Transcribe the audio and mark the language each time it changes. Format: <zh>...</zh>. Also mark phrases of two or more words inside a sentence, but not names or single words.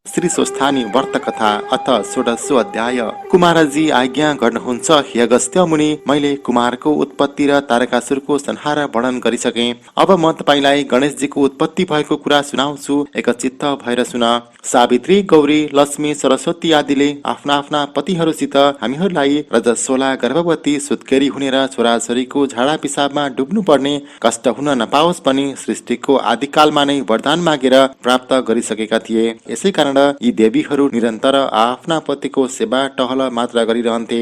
<ne>श्री स्वस्थानी व्रत कथा</ne> <sa>अथ षोडशो अध्याय।</sa> <ne>कुमारजी आज्ञा गर्नुहुन्छ हे अगस्त्य मुनि, मैले कुमारको उत्पत्ति र तारकासुरको संहार वर्णन गरिसके। अब म तपाईलाई गणेशजीको उत्पत्ति भएको कुरा सुनाउँछु, एकचित्त भएर सुन। सावित्री, गौरी, लक्ष्मी, सरस्वती आदिले आफ्ना आफ्ना पतिहरूसित हामीहरूलाई रजस्वला गर्भवती सुत्केरी हुने र छोराछोरीको झाडा पिसाबमा डुब्नु पर्ने कष्ट हुन नपाओस् पनि सृष्टिको आदिकालमा नै वरदान मागेर प्राप्त गरिसकेका थिए। यसै कारण यी देवीहरू निरन्तर आफ्ना पतिको सेवा टहल मात्र गरिरहन्थे।</ne>